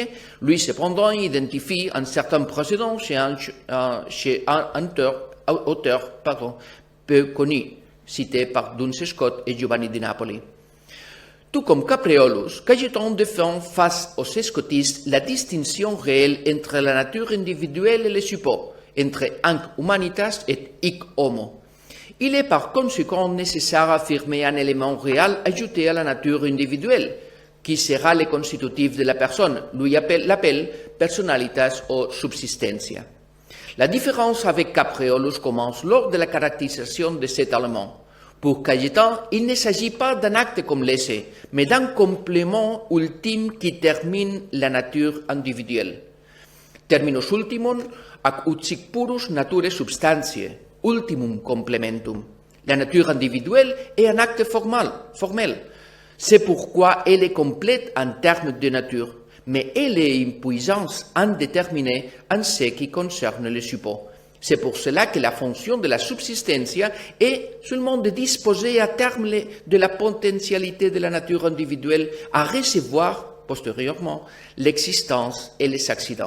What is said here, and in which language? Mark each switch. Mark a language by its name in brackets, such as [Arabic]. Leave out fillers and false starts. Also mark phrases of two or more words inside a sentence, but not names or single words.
[French] Lui, cependant, identifie un certain précédent chez un auteur peu connu, cité par Duns Scott et Giovanni di Napoli. Tout comme Capreolus, Cajetan défend face aux scotistes la distinction réelle entre la nature individuelle et le suppos, entre [Latin] hanc humanitas et hic homo. [French] Il est par conséquent nécessaire d'affirmer un élément réel ajouté à la nature individuelle, qui sera le constitutif de la personne. Lui l'appelle [Latin] personalitas o subsistencia. [French] La différence avec Capreolus commence lors de la caractérisation de cet élément. Pour Cajetan, il ne s'agit pas d'un acte comme l'essai, mais d'un complément ultime qui termine la nature individuelle. [Latin] Terminus ultimum ac ut sic purus nature substantiae, ultimum complementum. [French] La nature individuelle est un acte formel. C'est pourquoi elle est complète en termes de nature, mais elle est une puissance indéterminée en ce qui concerne le support. C'est pour cela que la fonction de la subsistencia est seulement de disposer à terme de la potentialité de la nature individuelle à recevoir, postérieurement, l'existence et les accidents.